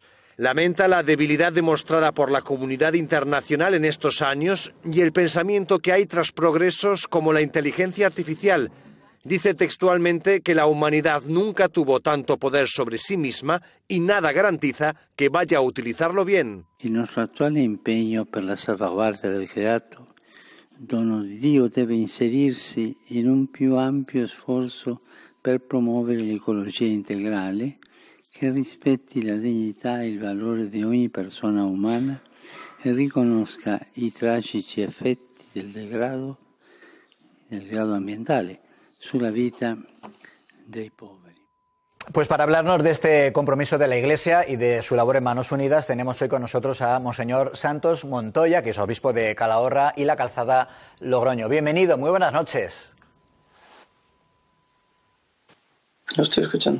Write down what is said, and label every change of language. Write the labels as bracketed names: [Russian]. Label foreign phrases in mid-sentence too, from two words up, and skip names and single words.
[Spanish] Lamenta la debilidad demostrada por la comunidad internacional en estos años y el pensamiento que hay tras progresos como la inteligencia artificial. Dice textualmente que la humanidad nunca tuvo tanto poder sobre sí misma y nada garantiza que vaya a utilizarlo bien. [Italian] Il nostro attuale impegno per la salvaguardia del creato, dono di Dio, deve inserirsi in un più ampio sforzo per promuovere l'ecologia integrale che rispetti la dignità e il valore di ogni persona umana e riconosca i tragici effetti del degrado ambientale sulla vita dei poveri. [Spanish] Pues para hablarnos de este compromiso de la Iglesia y de su labor en Manos Unidas, tenemos hoy con nosotros a Monseñor Santos Montoya, que es obispo de Calahorra y La Calzada, Logroño. Bienvenido, muy buenas noches. Lo estoy escuchando.